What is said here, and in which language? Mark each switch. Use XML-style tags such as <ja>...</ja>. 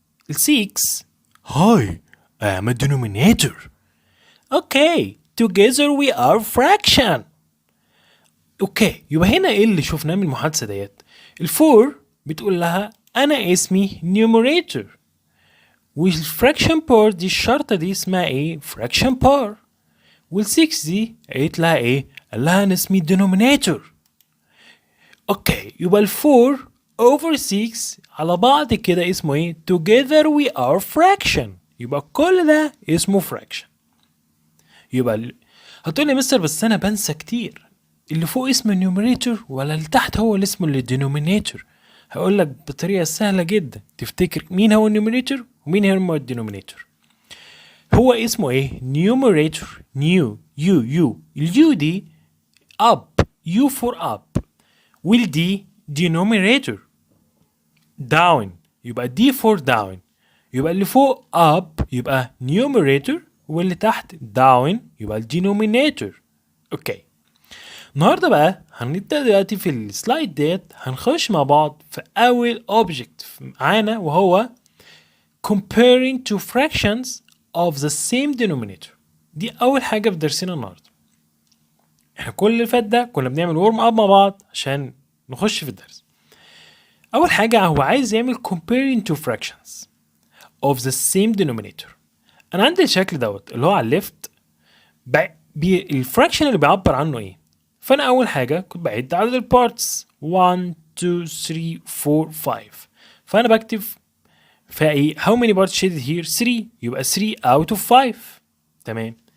<ar>ال</ar> <en>6 Hi, I am a denominator. Okay, together we are fraction.</en> <ar>اوكي، يبقى هنا ايه اللي شفناه من المحادثة ديت؟ الفور بتقول لها انا اسمي numerator، والفراكشن بار دي الشرطة دي اسمها ايه؟ fraction par. وال6 دي قالت لها ايه؟ قال لها انا اسمي denominator. اوكي، يبقى ال4 over 6 على بعض كده اسمه ايه؟</ar> <en>together we are fraction.</en> <ar>يبقى كل ده اسمه fraction. يبقى هتقول لي مستر بس انا بنسى كتير، اللي فوق اسمه numerator ولا اللي تحت هو اللي اسمه denominator؟ هقول لك بطريقة سهلة جدا تفتكر مين هو numerator ومين هو denominator. هو اسمه ايه؟ numerator new u اليو دي up</ar> <en>u for up،</en> <ar>والدي denominator down يبقى</ar> <en>d for down.</en> <ar>يبقى اللي فوق up يبقى numerator واللي تحت down يبقى denominator. اوكي، النهارده بقى هنبدأ دلوقتي في السلايد ديت هنخش مع بعض في أول object معانا وهو</ar> <en>comparing two fractions of the same denominator.</en> <ar>دي أول حاجة في درسنا النهارده. احنا كل اللي فات ده كنا بنعمل ورم اب مع بعض عشان نخش في الدرس. أول حاجة هو عايز يعمل</ar> <en>comparing two fractions of the same denominator.</en> <ar>أنا عندي الشكل دوت اللي هو على الليفت الفراكشن اللي بيعبر عنه ايه؟ فانا اول حاجه كنت بعد عدد البارتس 1 2 3 4 5، فانا بكتب فيها ايه؟</ar> <en>how many parts shaded here</en> <ar>3 يبقى 3 out of 5. تمام.</ar>